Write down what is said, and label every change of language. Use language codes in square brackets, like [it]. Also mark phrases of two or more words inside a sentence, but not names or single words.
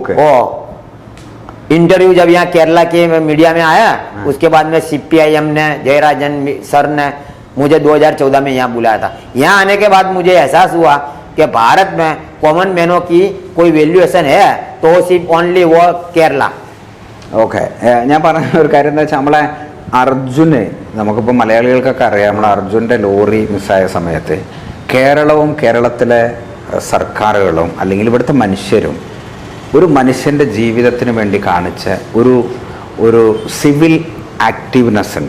[hi] वो इंटरव्यू जब यहाँ केरला के मीडिया में आया. उसके बाद में CPIM ने, जयराजन सर ने मुझे 2014 में यहाँ बुलाया था. यहाँ आने के बाद मुझे एहसास हुआ कि भारत में [en] common men [hi] की कोई वैल्यूएशन है तो सिर्फ ओनली वो केरला. [ml] ഓക്കെ. ഞാൻ പറഞ്ഞ ഒരു കാര്യം എന്താ വെച്ചാൽ നമ്മളെ അർജുന്, നമുക്കിപ്പോൾ മലയാളികൾക്കൊക്കെ അറിയാം, നമ്മളെ അർജുൻ്റെ ലോറി മിസ്സായ സമയത്ത് കേരളവും കേരളത്തിലെ സർക്കാരുകളും അല്ലെങ്കിൽ ഇവിടുത്തെ മനുഷ്യരും ഒരു മനുഷ്യൻ്റെ ജീവിതത്തിന് വേണ്ടി കാണിച്ച ഒരു [en] civil activeness [ml] ഉണ്ട്.